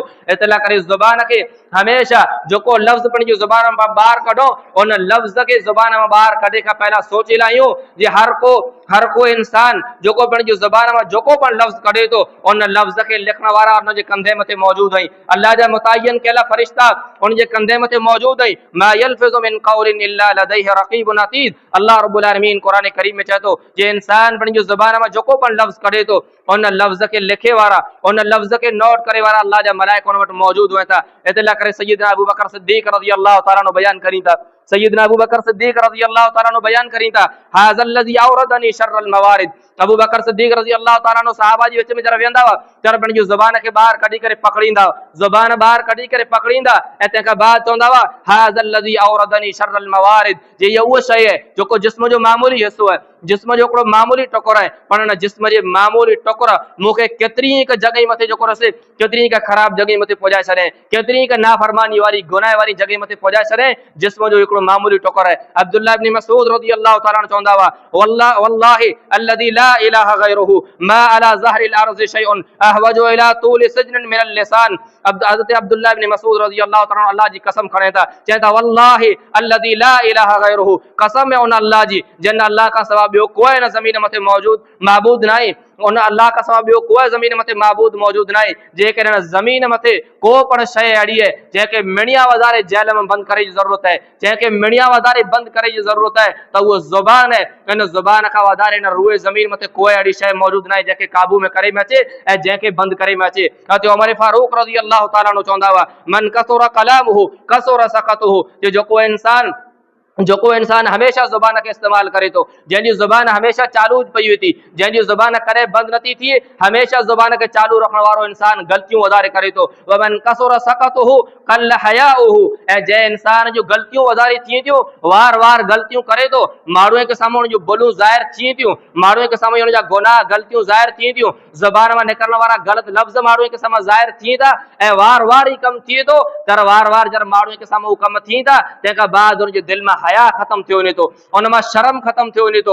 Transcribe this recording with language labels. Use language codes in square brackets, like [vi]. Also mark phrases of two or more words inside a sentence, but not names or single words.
[sd] इतला करे ज़ुबान खे हमेशा जेको लफ़्ज़ पंहिंजी ज़ुबान मां ॿाहिरि कढो, उन लफ़्ज़ खे ज़ुबान मां ॿाहिरि कढे खां पहिरियां सोचे लाहियूं जे हर को इंसान जेको पंहिंजी ज़ुबान मां जेको पण लफ़्ज़ कढे थो, उन लफ़्ज़ खे लिखण वारा उनजे कंधे मथे मौजूद आहिनि, अल्लाह जा मुतयन कयल फरिश्ता उनजे कंधे मथे मौजूद आहिनि। [ar] ما يلفظ من قول إلا لديه رقيب عتيد, الله رب العالمين [sd] क़ुरान करीम में चए थो जे इंसान पंहिंजी ज़ुबान मां जेको पण लफ़्ज़ कढे थो, उन लफ़्ज़ के लिखे वारा, उन लफ़्ज़ के नोट करे वारा अल्लाह जा मलाइका उन वटि मौजूद हुआ था। इतला करे सय्यदना अबू बकर सिद्दीक़ [ar] رضي الله تعالى عنه [sd] बयान करी था, सय्यदना अबू बकर सिद्दीक़ [ar] رضي الله تعالى عنه [sd] बयान करी था [ar] هذا الذي أوردني شر الموارد, [sd] अबू बकर सिद्दीक़ [ar] رضي الله تعالى عنه [sd] सहाबा जी विच में जरा वेंदा हुआ तर पंहिंजी ज़ुबान खे ॿाहिरि कढी करे पकड़ींदा, ज़ुबान ॿाहिरि कढी करे पकड़ींदा, ऐं तंहिंखां बाद चवंदा हुआ [ar] هذا الذي أوردني شر الموارد, [sd] जे इहा उहा शइ आहे जेको जिस्म जो मामूली हिस्सो आहे, जिस्म जो हिकिड़ो मामूली टुकुर आहे, पर हिन जिस्म जे मामूली टुकुर मूंखे केतिरी हिकु जॻहि मथे जेको रसे, केतिरी हिकु ख़राब जॻहि मथे पहुचाए छॾे, केतिरी हिकु नाफ़रमानी वारी गुनाह वारी जॻहि मथे पहुचाए छॾे, जिस्म जो हिकिड़ो मामूली टुकुर आहे। अब्दुल्लाह इब्न मसऊद [ar] رضي الله تعالى عنه [sd] चवंदा हुआ [ar] والله الذي لا إله غيره ما على ظهر الأرض شيء أحوج إلى طول سجن من اللسان. [sd] हज़रत अब्दुल्लाह इब्न मसऊद [ar] رضي الله تعالى عنه [sd] अल्लाह जी कसम खणे था, चए था [ar] والله الذي لا إله غيره, [sd] कसम है उन अल्लाह जी जिन अल्लाह का सवा ॿियो कोई न ज़मीन मथे मौजूद माबूद न आहे, उन अल्लाह कसम ॿियो कोई ज़मीन मथे माबूद मौजूद नाहे जेकर हिन ज़मीन मथे को पण शइ अहिड़ी आहे जंहिंखे मिणिया वधारे जेल में बंदि करे जी ज़रूरत आहे, जंहिंखे मिणिया वधारे बंदि करे जी ज़रूरत आहे त उहो ज़ुबान आहे। इन ज़ुबान खां वधारे हिन रूए ज़मीन मथे कोई अहिड़ी शइ मौजूद नाहे जंहिंखे काबू में करे में अचे ऐं जंहिंखे बंदि करे में अचे। उमर फारूक [ar] رضي الله تعالى عنه [sd] चवंदा हुआ [ar] من كثر كلامه كثر سقطه, [sd] जेको इंसान हमेशा ज़ुबान के इस्तेमाल करे तो, जंहिंजी ज़ुबान हमेशा चालू पई हुई थी, जंहिंजी ज़ुबान कॾहिं बंदि नथी थिए, हमेशा ज़ुबान के चालू रखण वारो इंसान ग़लतियूं वधारे करे तो। [ar] ومن كثر سقطه قل حياؤه, [sd] ऐं जंहिं इंसान जो ग़लतियूं वधारे थिए थियूं, वार वार ग़लतियूं करे तो, माण्हूअ के साम्हूं हुन जूं भुलूं ज़ाहिर थिए थियूं, माण्हूअ के साम्हूं हुन जा गुनाह ग़लतियूं ज़ाहिर थिए थियूं, ज़ुबान मां निकिरण वारा ग़लत लफ़्ज़ माण्हूअ के साम्हूं ज़ाहिर थिए था ऐं वार वार ई कमु थिए थो, तर वार वार जर माण्हूअ के साम्हूं कमु थिए था तंहिंखां बाद हुनजे दिलि मां हया ख़तमु थियो वञे थो, उन मां शर्म ख़तमु थियो वञे थो।